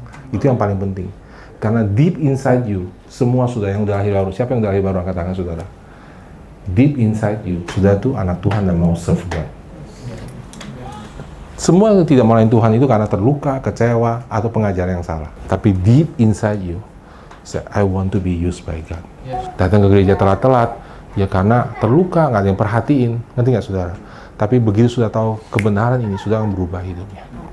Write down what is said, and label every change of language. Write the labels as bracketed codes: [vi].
[id] Itu yang paling penting. Karena [en] deep inside you, [id] semua sudah yang udah lahir baru. Siapa yang udah lahir baru? Angkat tangan saudara. [en] Deep inside you, [id] sudah tuh anak Tuhan dan mau [en] serve God. [id] Semua yang tidak melayani Tuhan itu karena terluka, kecewa, atau pengajaran yang salah. Tapi [en] deep inside you, say, I want to be used by God. [id] Datang ke gereja telat-telat, ya karena terluka, nggak ada yang perhatiin. Ngerti nggak saudara? Tapi begitu sudah tahu kebenaran ini, sudah akan berubah hidupnya.